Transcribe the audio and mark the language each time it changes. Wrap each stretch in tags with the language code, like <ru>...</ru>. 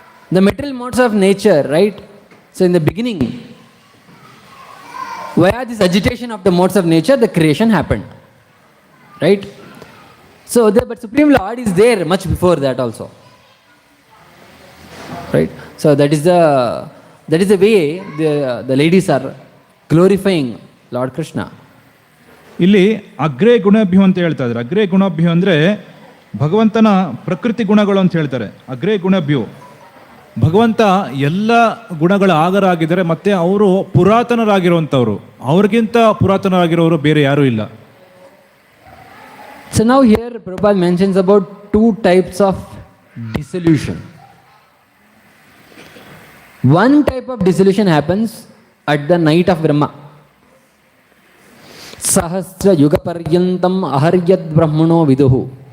<en>The material modes of nature, right? So in the beginning, via this agitation of the modes of nature, the creation happened. Right? So but Supreme Lord is there much before that also. Right? So that is the way the ladies are glorifying Lord Krishna.</en> <kn>ಇಲ್ಲಿ ಅಗ್ರೇ ಗುಣಭ್ಯು ಅಂತ ಹೇಳ್ತಾ ಇದ್ದಾರೆ. ಅಗ್ರೇ ಗುಣಭ್ಯು ಅಂದರೆ ಭಗವಂತನ ಪ್ರಕೃತಿ ಗುಣಗಳು ಅಂತ ಹೇಳ್ತಾರೆ. ಅಗ್ರೇ ಗುಣಭ್ಯು, ಭಗವಂತ ಎಲ್ಲ ಗುಣಗಳ ಆಗರ ಆಗಿದ್ದಾರೆ, ಮತ್ತೆ ಅವರು ಪುರಾತನರಾಗಿರುವಂಥವ್ರು, ಅವ್ರಿಗಿಂತ ಪುರಾತನರಾಗಿರೋರು ಬೇರೆ ಯಾರೂ ಇಲ್ಲ.</kn> <en>So now here Prabhupada mentions about two types of dissolution. One type of dissolution happens at the night of Brahma.</en> <sa>Sahasra yuga paryantam aharyad brahmano viduhu.</sa>